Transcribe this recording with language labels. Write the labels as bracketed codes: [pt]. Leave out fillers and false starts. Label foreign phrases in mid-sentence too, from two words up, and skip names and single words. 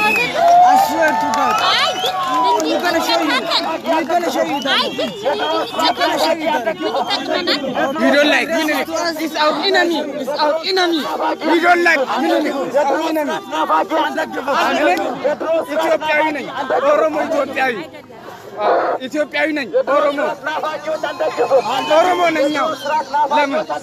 [en] I swear to God. We're gonna show you. We're gonna show you that. We're gonna show you that. We don't like enemy. It's our enemy. It's our enemy. We don't like enemy. It's our enemy. [am] ኢትዮጵያዊ ነኝ። ኦሮሞ ኢትዮጵያዊ. ኢትዮጵያዊ ነኝ። ኦሮሞ ነኝ ኛው. Lamun.